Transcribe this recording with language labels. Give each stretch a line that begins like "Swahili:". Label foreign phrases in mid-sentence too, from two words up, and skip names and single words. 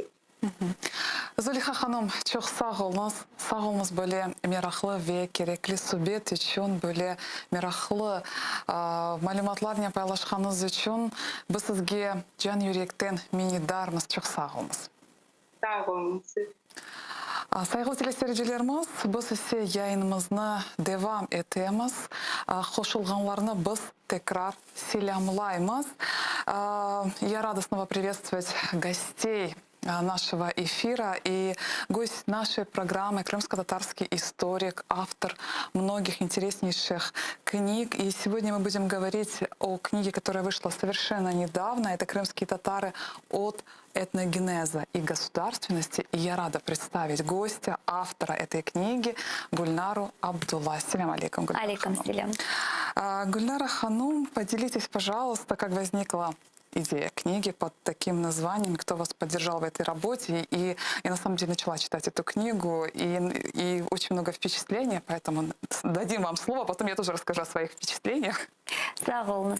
Crimean Tatar: Züleyxa ханым, çok sağ olunuz böyle meraklı ve gerekli söhbet için, böyle meraklı malumatlarını paylaştığınız için biz sizge can yürekten minnettarmız. Çok sağ olunuz. Sağ olun siz. Saygılı teleseyircilerimiz, biz ise yayınımızı devam etemiz. Hoşulganlarını biz tekrar selamlayımız.
Russian: Я рада снова приветствовать гостей нашего эфира и гость нашей программы крымско-татарский историк, автор многих интереснейших книг. И сегодня мы будем говорить о книге, которая вышла совершенно недавно. Это «Крымские татары от этногенеза и государственности». И я рада представить гостя, автора этой книги Гульнару Абдулла.
Arabic: السلام عليكم, Гульнара. عليكم السلام.
Russian: Гульнара Ханум, поделитесь, пожалуйста, как возникла идея книги под таким названием, кто вас поддержал в этой работе. И я на самом деле начала читать эту книгу, и очень много впечатлений, поэтому дадим вам слово, потом я тоже расскажу о своих впечатлениях.
Crimean Tatar: Сағылыңыз.